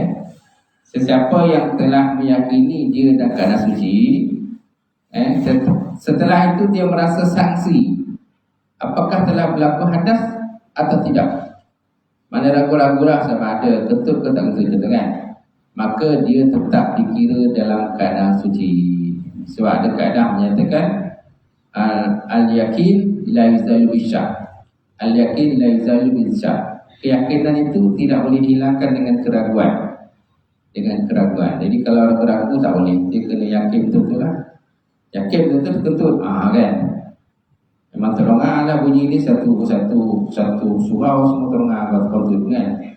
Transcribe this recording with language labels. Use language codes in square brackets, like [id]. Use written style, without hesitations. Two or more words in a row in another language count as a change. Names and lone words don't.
[ms] Sesiapa yang telah meyakini dia dalam keadaan suci, setelah itu dia merasa sanksi apakah telah berlaku hadas atau tidak, mana ragu-ragu lah sama ada ketut ke tak ketut kan, maka dia tetap dikira dalam keadaan suci. Sebab ada kaedah menyatakan [ar] اليقين لا يزال بالشك. اليقين لا يزال بالشك. [ms] Keyakinan itu tidak boleh dihilangkan dengan keraguan. Jadi kalau ragu-ragu tak boleh, dia kena yakin betul-betul lah. Yakin betul-betul kentut kan. Memang terongah lah bunyi ni satu surau semua terongah kentut kan.